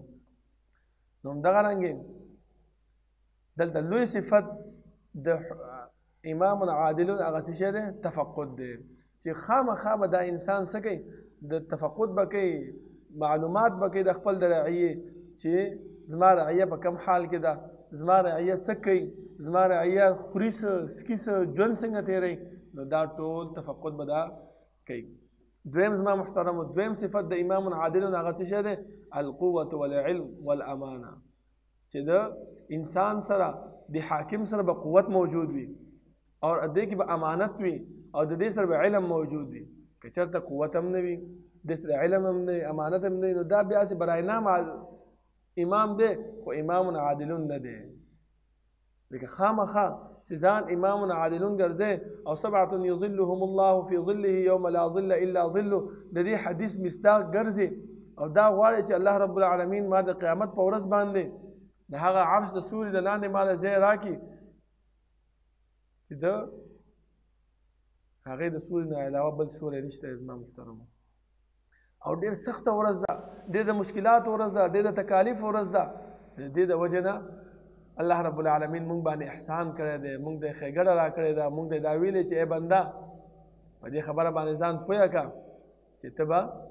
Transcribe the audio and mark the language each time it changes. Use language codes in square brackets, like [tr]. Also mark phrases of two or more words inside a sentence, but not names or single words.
[ps] نو همدغه رنګې دلته لوی صفت د امام عادل هغه څه شی دی تفقد دی چې خامخا به دا انسان څه کوي د تفقد به کوي معلومات به کوي د خپل د رعیې چې زما رعیه په کم حال کې ده زما رعیه څه کوي زما رعیه خوري څه سکي څه ژوند څنګه تېروي نو دا ټول تفقد به دا کوي. دویم زما محترمو دویم صفت د امام عادل هغه څه دی [ar] القوة والعلم والامانه [ps] چې د انسان سره د حاکم سره به قوت موجود وي او دې کې به امانت وي او د دې سره به علم موجود وي که چېرته قوت هم نه وي د سره علم هم نه امانت هم نه نو دا بیا سي برای نام امام دی خو امام عادل نه دی لکه خامخا چې ځان امام عادل ګرځي او [ar] سبعه يظلهم الله في ظله يوم لا ظل الا ظله [ps] د دې حدیث مصداق ګرځي او دا غواړي چې [ar] الله رب العالمین [ps] ما د قیامت په ورځ باندې د هغه عرش د سوري د لاندې مال ځای راکړي چې د هغې د سوري نه علاوه بل سوری نشته زما محترمو او ډېر سخته ورځ ده ډېر د مشکلاتو ورځ ده ډېر د تکالیف ورځ ده د دې د وجې نه [ar] الله رب العالمین [ps] مونږ باندې احسان کړی دی مونږ ته ښېګړه را کړې ده مونږ ته دا ویلې چې ای بنده په دې خبره باندې ځان پوه کړه چې ته به